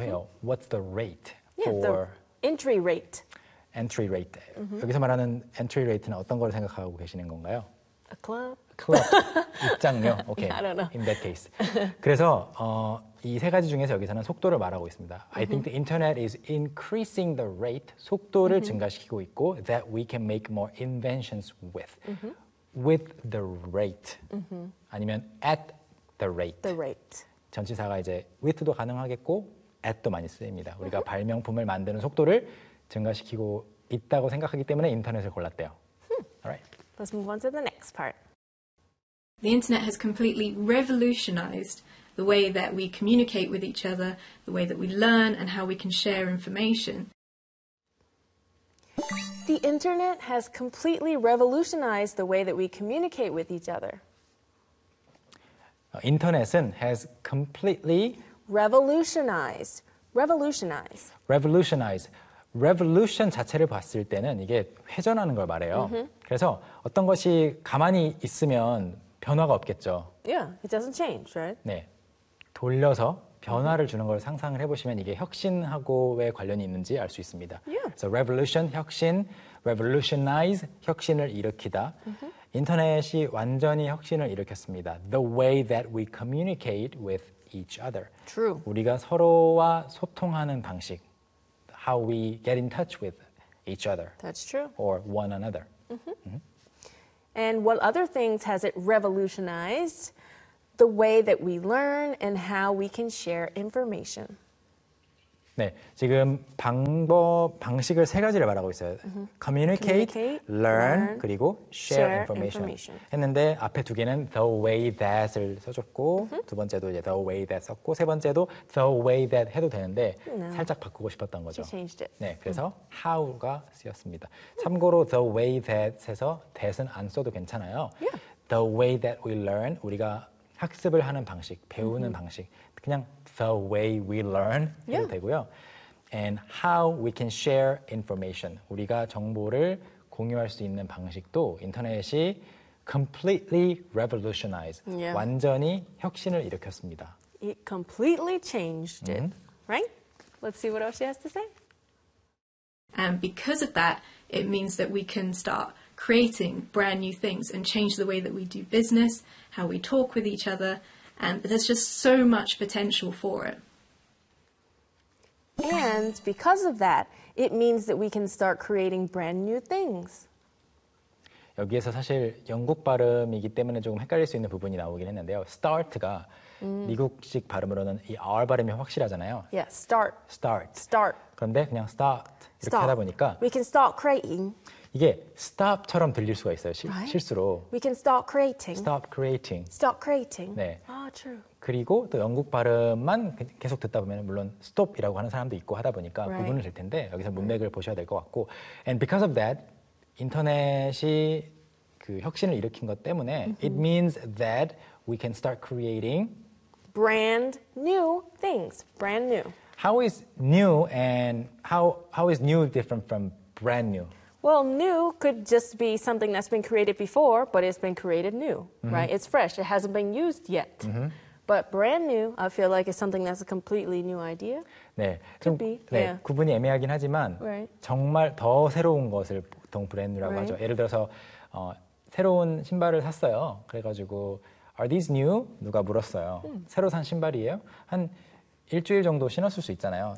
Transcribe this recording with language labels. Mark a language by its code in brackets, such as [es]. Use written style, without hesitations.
[en] 해요. What's the rate yeah, for the entry rate? Entry rate. Mm-hmm. 여기서 말하는 entry rate는 어떤 걸 생각하고 계시는 건가요? A club. A club. 입장료. Okay. I don't know. In that case. [ko] 그래서 이 세 가지 중에서 여기서는 속도를 말하고 있습니다. [en] Mm-hmm. I think the internet is increasing the rate. 속도를 mm-hmm. [ko] 증가시키고 있고 [en] that we can make more inventions with. Mm-hmm. With the rate. Mm-hmm. 아니면 at the rate. The rate. [ko] 전치사가 이제 with도 가능하겠고 at도 많이 쓰입니다. 우리가 mm-hmm. 발명품을 만드는 속도를 증가시키고 있다고 생각하기 때문에 인터넷을 골랐대요. [en] All right. Let's move on to the next part. The internet has completely revolutionized the way that we communicate with each other, the way that we learn, and how we can share information. The internet has completely revolutionized the way that we communicate with each other. 인터넷은 has completely revolutionized. Revolutionized. [ko] Revolutionized. Revolution 자체를 봤을 때는 이게 회전하는 걸 말해요. Mm-hmm. 그래서 어떤 것이 가만히 있으면 변화가 없겠죠. [en] Yeah, it doesn't change, right? [ko] 네. 돌려서 변화를 mm-hmm. 주는 걸 상상을 해보시면 이게 혁신하고의 관련이 있는지 알 수 있습니다. [en] Yeah. So revolution, 혁신, revolutionize, 혁신을 일으키다. Mm-hmm. [ko] 인터넷이 완전히 혁신을 일으켰습니다. [en] The way that we communicate with each other. True. [ko] 우리가 서로와 소통하는 방식. [en] How we get in touch with each other. That's true. Or one another. Mm-hmm. Mm-hmm. And what other things has it revolutionized? The way that we learn and how we can share information. [ko] 네, 지금 방법, 방식을 세 가지를 말하고 있어요. Communicate, learn, 그리고 share information 했는데 앞에 두 개는 the way that을 써줬고 두 번째도 이제 the way that 썼고 세 번째도 the way that 해도 되는데 살짝 바꾸고 싶었던 거죠. [en] She changed it. [ko] 네, 그래서 how가 쓰였습니다. 참고로 the way that에서 that은 안 써도 괜찮아요. [en] Yeah. The way that we learn, [ko] 우리가 학습을 하는 방식, 배우는 방식, 그냥 [en] the way we learn [ko] 해도 되고요. [en] And how we can share information. [ko] 우리가 정보를 공유할 수 있는 방식도 인터넷이 [en] completely revolutionized. Yeah. [ko] 완전히 혁신을 일으켰습니다. [en] It completely changed it, right? Let's see what else she has to say. And because of that, it means that we can start creating brand new things and change the way that we do business, how we talk with each other, and there's just so much potential for it. And because of that, it means that we can start creating brand new things. [ko] 여기에서 사실 영국 발음이기 때문에 조금 헷갈릴 수 있는 부분이 나오긴 했는데요. Start가 미국식 발음으로는 이 R 발음이 확실하잖아요. [en] Yeah, start. Start. Start. [ko] 그런데 그냥 start 이렇게 하다 보니까 [en] We can start creating. [ko] 이게 stop처럼 들릴 수가 있어요. 실수로. [en] We can start creating. Stop creating. Stop creating. [ko] 네. [en] 아, true. [ko] 그리고 또 영국 발음만 계속 듣다 보면 물론 stop이라고 하는 사람도 있고 하다 보니까 부분을 될 텐데 여기서 문맥을 보셔야 될 것 같고 [en] And because of that, [ko] 인터넷이 그 혁신을 일으킨 것 때문에 [en] it means that we can start creating brand new things. Brand new. How is new and how is new different from brand new? Well, new could just be something that's been created before, but it's been created new, right? It's fresh. It hasn't been used yet. But brand new, I feel like it's something that's a completely new idea. [ko] 네, [en] could 좀, be. [ko] 네 [en] yeah. [ko] 구분이 애매하긴 하지만 [en] right. [ko] 정말 더 새로운 것을 보통 brand new라고 하죠. 예를 들어서 새로운 신발을 샀어요. 그래가지고 [en] Are these new? [ko] 누가 물었어요. 새로 산 신발이에요? 한 일주일 정도 신었을 수 있잖아요.